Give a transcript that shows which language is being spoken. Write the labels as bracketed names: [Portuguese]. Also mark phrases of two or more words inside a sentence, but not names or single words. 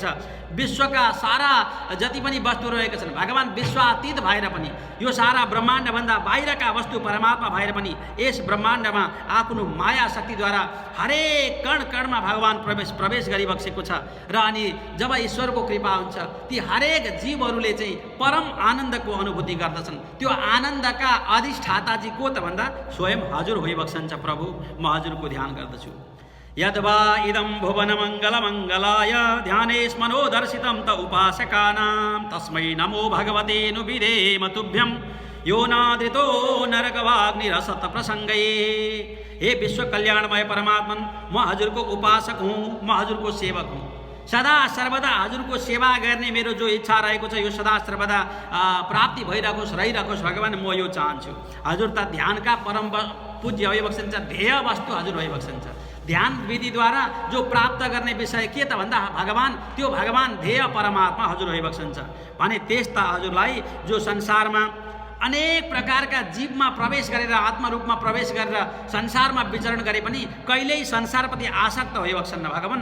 [Nepali] विश्वका सारा जति पनि वस्तु रहेका छन् भगवान विश्वातीत भएर पनि, यो सारा ब्रह्माण्डभन्दा बाहिरका वस्तु परमात्मा भएर पनि यस ब्रह्माण्डमा आफ्नो माया शक्तिद्वारा हरेक कण कणमा भगवान प्रवेश गरिबक्सेको छ। र अनि जब ईश्वरको कृपा हुन्छ ती हरेक जीवहरूले चाहिँ परम आनन्दको अनुभूति गर्दछन्। त्यो आनन्दका अधिष्ठाताजी को त भन्दा स्वयं हजुर भइबक्सन्छ। प्रभु, म हजुरको ध्यान गर्दछु। [Sanskrit] यद्वा इदं भुवन मङ्गल मङ्गलाय ध्यानेस्मनो दर्शितं त उपासकानां तस्मै नमो भगवते नु विधेम तुभ्यं यो नादृतो नरकवाग्निरसत प्रसङ्गे। [Nepali] हे विश्व कल्याणमय परमात्मन, म हजुरको उपासक हुँ, म हजुरको सेवक हुँ। सदा सर्वदा हजुरको सेवा गर्ने मेरो जो इच्छा रहेको छ यो सदा सर्वदा प्राप्ति भइरहोस्, रहिरहोस् भगवान, म यो चाहन्छु। हजुर त ध्यानका परम पूज्य भइबक्सन्छ, ध्येय वस्तु हजुर भइबक्सन्छ। ध्यान विधिद्वारा जो प्राप्त गर्ने विषय के त भन्दा भगवान, त्यो भगवान ध्येय परमात्मा हजुर भइबक्सन्छ भने त्यस्ता हजुरलाई जो संसारमा अनेक प्रकारका जीवमा प्रवेश गरेर, आत्मरूपमा प्रवेश गरेर संसारमा विचरण गरे पनि कहिल्यै संसारप्रति आसक्त भइबक्सन्न भगवान।